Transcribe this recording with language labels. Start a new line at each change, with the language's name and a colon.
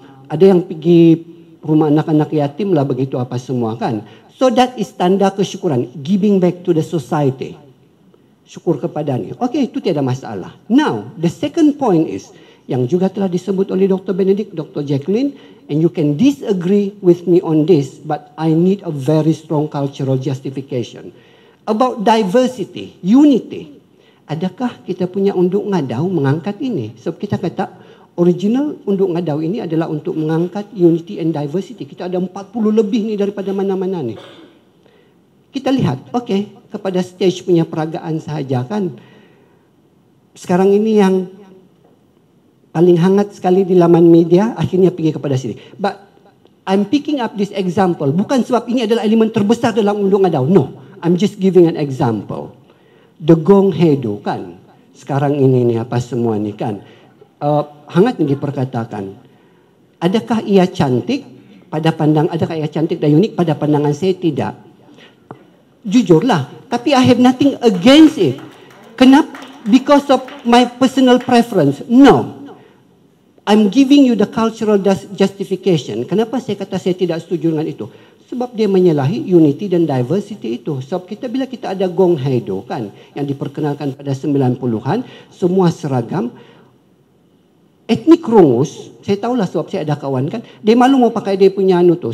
Malay: Ada yang pergi rumah anak-anak yatim lah begitu apa semua kan.
English: So that is
Malay: tanda kesyukuran.
English: Giving back to the society.
Malay: Syukur kepadanya. Okay, itu tiada masalah.
English: Now, the second point is,
Malay: yang juga telah disebut oleh Dr. Benedict, Dr.
English: Jacqueline, and you can disagree with me on this, but I need a very strong cultural justification. About diversity, unity.
Malay: Adakah kita punya unduk ngadau mengangkat ini? Sebab kita kata, original unduk ngadau ini adalah untuk mengangkat
English: unity and diversity.
Malay: Kita ada 40 lebih ni daripada mana-mana ni. Kita lihat, okay, kepada stage punya peragaan sahaja kan. Sekarang ini yang paling hangat sekali di laman media, akhirnya pergi kepada sini.
English: But I'm picking up this example,
Malay: bukan sebab ini adalah elemen terbesar dalam unduk ngadau.
English: No, I'm just giving an example. The Gong Hedo kan.
Malay: Sekarang ini ni apa semua ni kan. Hangat diperkatakan, adakah ia cantik adakah ia cantik dan unik pada pandangan saya? Tidak. Jujurlah, tapi
English: I have nothing against it.
Malay: Kenapa?
English: Because of my personal preference? No. I'm giving you the cultural justification.
Malay: Kenapa saya kata saya tidak setuju dengan itu? Sebab dia menyalahi unity dan diversity itu. Sebab bila kita ada Gong Hedo kan, yang diperkenalkan pada 90-an, semua seragam, etnik Rungus, saya tahulah sebab saya ada kawan kan, dia malu mau pakai dia punya anu tu.